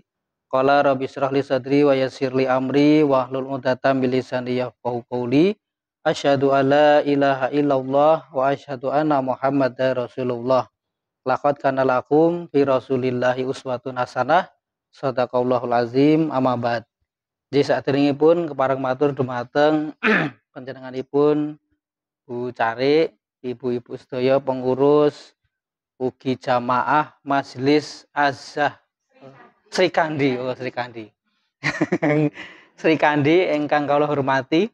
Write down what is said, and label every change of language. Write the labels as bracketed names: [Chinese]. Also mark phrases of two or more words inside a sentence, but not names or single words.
[Arabic] قال رب اشرح لي صدري ويسر لي أمري واحلل عقدة من لساني يفقهوا قولي. أشهد أن لا إله إلا الله وأشهد أن محمدا رسول الله. لقد كان لكم في رسول الله أسوة حسنة. صدق الله العظيم أما بعد. [Javanese] Jadi saderengipun kepareng matur dumateng panjenenganipun Bu Cari, ibu-ibu sedaya pengurus ugi jamaah Majelis Azah Sri Kandi, Sri Kandi. Sri Kandi ingkang kula hormati.